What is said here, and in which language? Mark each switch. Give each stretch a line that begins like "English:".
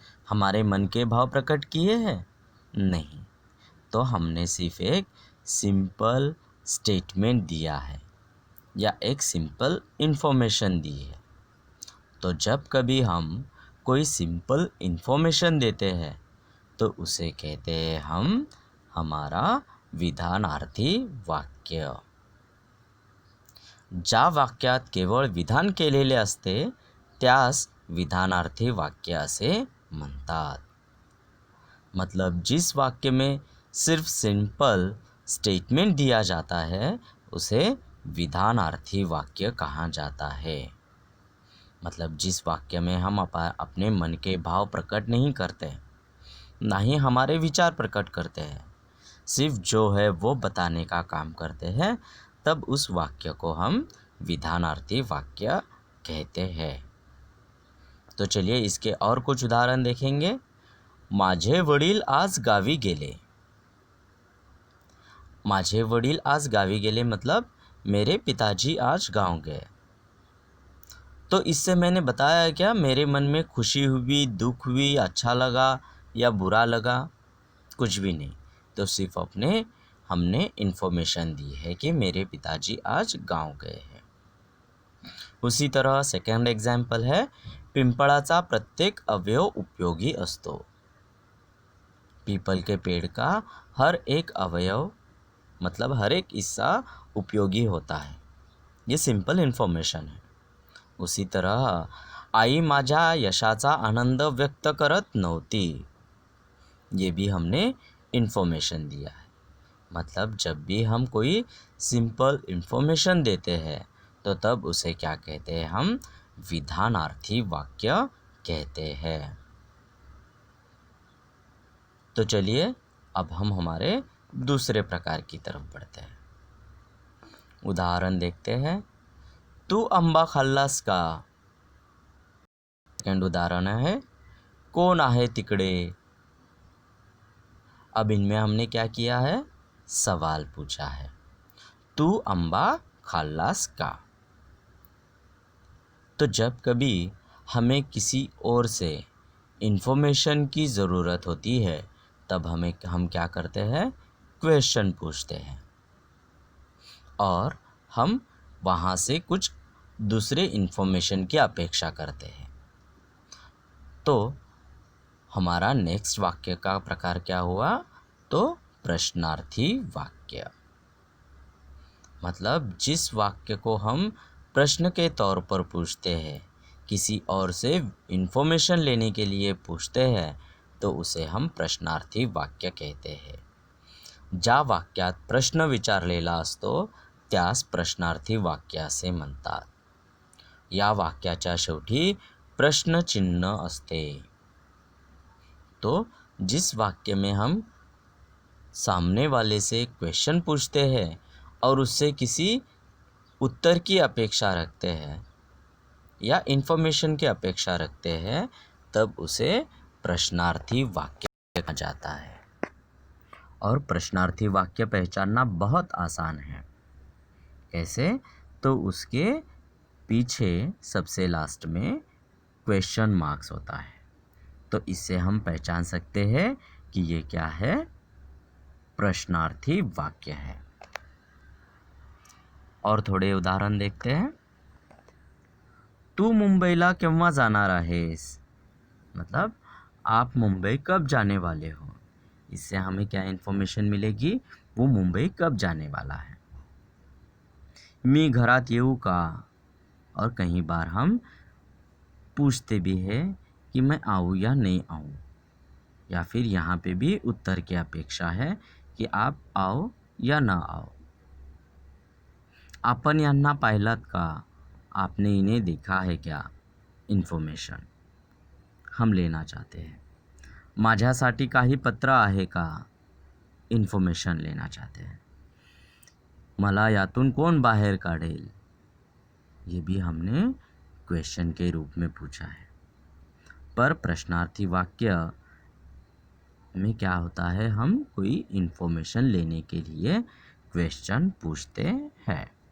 Hindi: हमारे मन के भाव प्रकट किए हैं? नहीं। तो हमने सिर्फ एक सिंपल स्टेटमेंट दिया है या एक सिंपल इन्फॉर्मेशन दी है। तो जब कभी हम कोई सिंपल इन्फॉर्मेशन देते हैं तो उसे कहते हैं हम हमारा विधानार्थी वाक्य।
Marathi: ज्या वाक्यात केवळ विधान केलेले असते त्यास विधानार्थी वाक्य असे म्हणतात।
Hindi: मतलब जिस वाक्य में सिर्फ सिंपल स्टेटमेंट दिया जाता है उसे विधानार्थी वाक्य कहा जाता है। मतलब जिस वाक्य में हम अपने मन के भाव प्रकट नहीं करते, ना ही हमारे विचार प्रकट करते हैं, सिर्फ जो है वो बताने का काम करते हैं, तब उस वाक्य को हम विधानार्थी वाक्य कहते हैं। तो चलिए इसके और कुछ उदाहरण देखेंगे।
Marathi: माझे वडील आज गावी गेले। माझे वडील आज गावी गेले
Hindi: मतलब मेरे पिताजी आज गांव गए। तो इससे मैंने बताया क्या, मेरे मन में खुशी हुई, दुख हुई, अच्छा लगा या बुरा लगा? कुछ भी नहीं। तो सिर्फ हमने इन्फॉर्मेशन दी है कि मेरे पिताजी आज गांव गए हैं। उसी तरह सेकंड एग्जाम्पल है,
Marathi: पिंपळाचा प्रत्येक अवयव उपयोगी असतो।
Hindi: पीपल के पेड़ का हर एक अवयव मतलब हर एक हिस्सा उपयोगी होता है। ये सिंपल इन्फॉर्मेशन है। उसी तरह
Marathi: आई माझ्या यशाचा आनंद व्यक्त करत नव्हती।
Hindi: ये भी हमने इन्फॉर्मेशन दिया है। मतलब जब भी हम कोई सिंपल इन्फॉर्मेशन देते हैं तो तब उसे क्या कहते हैं, हम विधानार्थी वाक्य कहते हैं। तो चलिए अब हम हमारे दूसरे प्रकार की तरफ बढ़ते हैं। उदाहरण देखते हैं,
Marathi: तू आंबा खाल्लास का?
Hindi: सेकंड उदाहरण है,
Marathi: कौन आहे तिकडे?
Hindi: अब इनमें हमने क्या किया है, सवाल पूछा है।
Marathi: तू आंबा खाल्लास का?
Hindi: तो जब कभी हमें किसी और से इन्फॉर्मेशन की ज़रूरत होती है तब हम क्या करते हैं, क्वेश्चन पूछते हैं और हम वहाँ से कुछ दूसरे इन्फॉर्मेशन की अपेक्षा करते हैं। तो हमारा नेक्स्ट वाक्य का प्रकार क्या हुआ, तो प्रश्नार्थी वाक्य। मतलब जिस वाक्य को हम प्रश्न के तौर पर पूछते हैं, किसी और से इन्फॉर्मेशन लेने के लिए पूछते हैं, तो उसे हम प्रश्नार्थी वाक्य कहते हैं।
Marathi: ज्या वाक्यात प्रश्न विचारलेला असतो त्यास प्रश्नार्थी वाक्य असे म्हणतात। या वाक्याच्या शेवटी प्रश्नचिन्ह असते।
Hindi: तो जिस वाक्य में हम सामने वाले से क्वेश्चन पूछते हैं और उससे किसी उत्तर की अपेक्षा रखते हैं या इन्फॉर्मेशन की अपेक्षा रखते हैं, तब उसे प्रश्नार्थी वाक्य कहा जाता है। और प्रश्नार्थी वाक्य पहचानना बहुत आसान है। कैसे? तो उसके पीछे सबसे लास्ट में क्वेश्चन मार्क्स होता है, तो इससे हम पहचान सकते हैं कि ये क्या है, प्रश्नार्थी वाक्य है। और थोड़े उदाहरण देखते हैं।
Marathi: तू मुंबईला केव्हा जाणार आहेस?
Hindi: मतलब आप मुंबई कब जाने वाले हो? इससे हमें क्या इन्फॉर्मेशन मिलेगी, वो मुंबई कब जाने वाला है।
Marathi: मी घरात येऊ का?
Hindi: और कई बार हम पूछते भी हैं कि मैं आऊँ या नहीं आऊँ, या फिर यहाँ पे भी उत्तर की अपेक्षा है कि आप आओ या ना आओ।
Marathi: आपण यांना पाहिलात का?
Hindi: आपने इन्हें देखा है क्या? इन्फॉर्मेशन हम लेना चाहते हैं।
Marathi: माझ्यासाठी काही पत्र आहे का?
Hindi: इन्फॉर्मेशन लेना चाहते हैं।
Marathi: मला यातून कोण बाहेर काढेल,
Hindi: ये भी हमने क्वेश्चन के रूप में पूछा है। पर प्रश्नार्थी वाक्य में क्या होता है, हम कोई इन्फॉर्मेशन लेने के लिए क्वेश्चन पूछते हैं।